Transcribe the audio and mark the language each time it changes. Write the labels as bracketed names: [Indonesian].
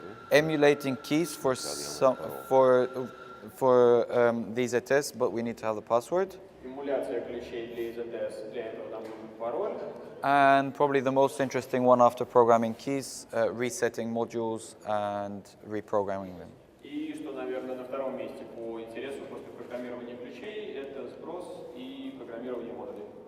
[English] emulating keys for these tests, but we need to have the password. [Russian] эмуляция ключей для EZS, для этого нам нужен пароль. [English] And probably the most interesting one after programming keys, resetting modules and reprogramming them. [Russian] И что, наверное, на втором месте по интересу после программирования ключей, это сброс и программирование модулей.